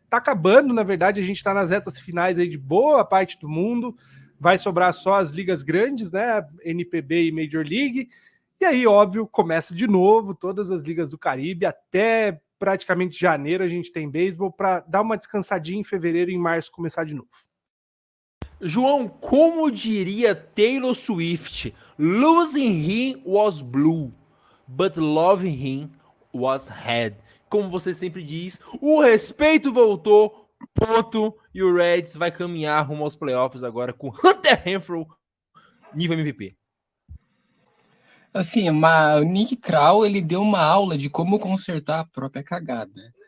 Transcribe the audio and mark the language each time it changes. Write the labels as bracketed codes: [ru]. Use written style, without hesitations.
[pt] Tá acabando, na verdade, a gente tá nas retas finais aí de boa parte do mundo. Vai sobrar só as ligas grandes, né? NPB e Major League. E aí, óbvio, começa de novo todas as ligas do Caribe até praticamente janeiro a gente tem beisebol para dar uma descansadinha em fevereiro e em março começar de novo. João, como diria [en] Taylor Swift, losing him was blue, but loving him was red. [pt] Como você sempre diz, o respeito voltou, ponto, e o Reds vai caminhar rumo aos playoffs agora com Hunter Renfroe, nível MVP. Assim, o Nick Krall, ele deu uma aula de como consertar a própria cagada.